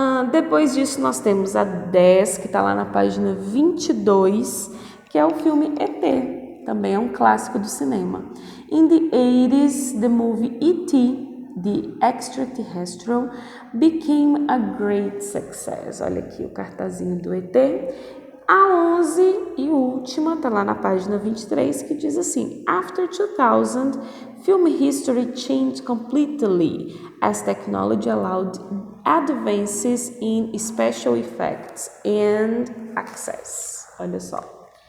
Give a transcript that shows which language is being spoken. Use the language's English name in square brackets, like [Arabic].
[Portuguese] Depois disso, nós temos a 10, que está lá na página 22, que é o filme E.T., também é um clássico do cinema. [English] In the 80s, the movie E.T., The Extraterrestrial, became a great success. [Portuguese] Olha aqui o cartazinho do ET. A 11 e última está lá na página 23, que diz assim: [English] After 2000, film history changed completely as technology allowed advances in special effects and access. [Portuguese] Olha só.